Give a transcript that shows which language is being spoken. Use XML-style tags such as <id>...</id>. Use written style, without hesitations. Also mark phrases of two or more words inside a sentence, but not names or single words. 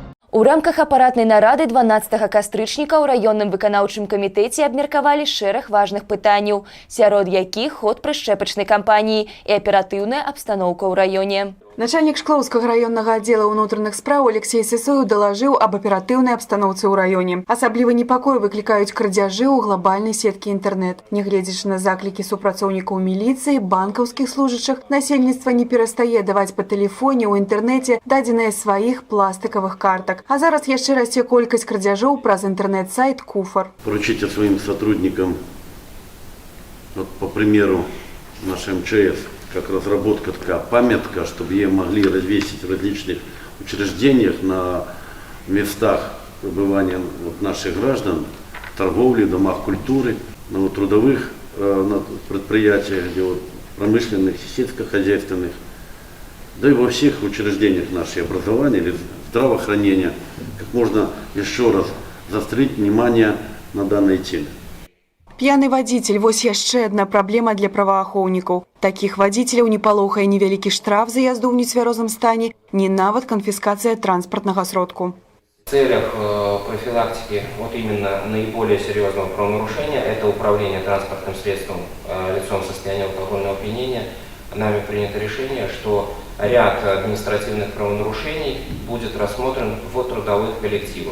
<be>У рамках апаратнай нарады 12 кастрычніка ў раённым выканаўчым камітэце абмеркавалі шэраг важных пытанняў, сярод якіх ход прышчэпачнай кампаніі і аператыўная абстаноўка ў раёне.</be> <ru>Начальник</ru> <be>Шклоўскага районнага</be> <ru>отдела внутренних спраў Алексей Сысоев доложил об оперативной обстановке</ru> <be>ў раёне. Асаблівы непакой выклікаюць крадзяжы ў глобальнай сеткі інтэрнэт. Нягледзячы на заклікі супрацоўнікаў міліцыі, банкаўскіх служачых, насельніцтва не перастае даваць па тэлефоне ў інтэрнэце дадзеныя сваіх пластикавых картак. А зараз яшчэ расце колькасць крадзяжоў праз інтэрнэт-сайт Куфар.</be> <ru>Поручите своим сотрудникам, вот, по примеру, наш МЧС, как разработка такая памятка, чтобы ее могли развесить в различных учреждениях на местах пребывания наших граждан, в торговле, домах культуры, на трудовых на предприятиях, где промышленных, сельскохозяйственных, да и во всех учреждениях нашего образования или здравоохранения, как можно еще раз заострить внимание на данной теме.</ru> <be>П'яны вадзіцель – вось яшчэ адна праблема для праваахоўнікаў. Такіх вадзіцеляў не палохае невялікі штраф за язду ў нецвярозым стане, ні нават</be> <ru>конфискация транспортного</ru> <be>сродку.</be> <ru>В целях профилактики вот именно наиболее серьезного правонарушения, это управление транспортным средством лицом в состоянии алкогольного опьянения, нами принято решение, что ряд административных правонарушений будет рассмотрен в трудовых коллективах.</ru>